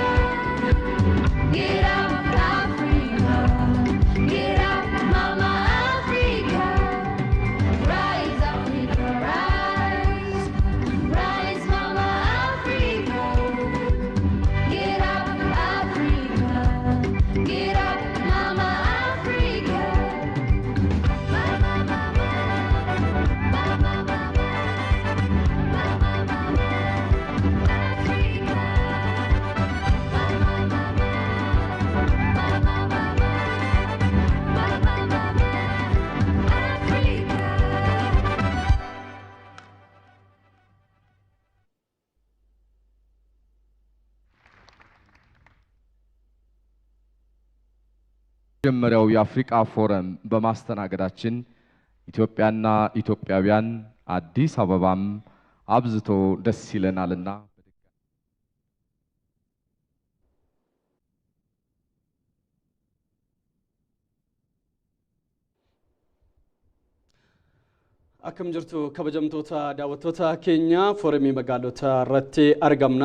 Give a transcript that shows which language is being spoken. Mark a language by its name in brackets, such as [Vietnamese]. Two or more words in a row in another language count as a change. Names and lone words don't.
[English] Get up Africa. Get up Mama Africa. Rise Africa, rise. Rise Mama Africa. Get up Africa. Get up Mama Africa. Mama, mama, mama, mama, mama, mama, Africa. Mama, mama, mama, mama, Africa. [Amharic] የመጀመሪያው የአፍሪካ ፎረም በማስተናገዳችን ኢትዮጵያና ኢትዮጵያውያን አዲስ አበባም አብዝቶ ደስ ይለናልና [Oromo] Akkam jirtu kabajamtoota daawwattoota keenya Fooramii Magaalota irratti argamna.